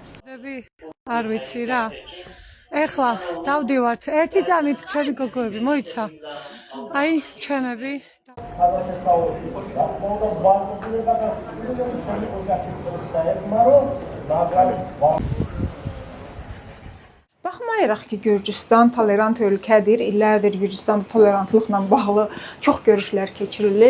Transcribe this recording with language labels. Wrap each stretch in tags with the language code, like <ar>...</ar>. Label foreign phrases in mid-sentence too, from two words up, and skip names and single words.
<ka>არ ვიცი რა. ეხლა დავდივართ ერთი ძამით ჩემი გოგოები მოიცა. აი ჩემები</ka> <az>Baxmayaraq ki, Gürcüstan tolerant ölkədir. İllərdir Gürcüstanda tolerantlıqla bağlı çox görüşlər keçirilib.</az>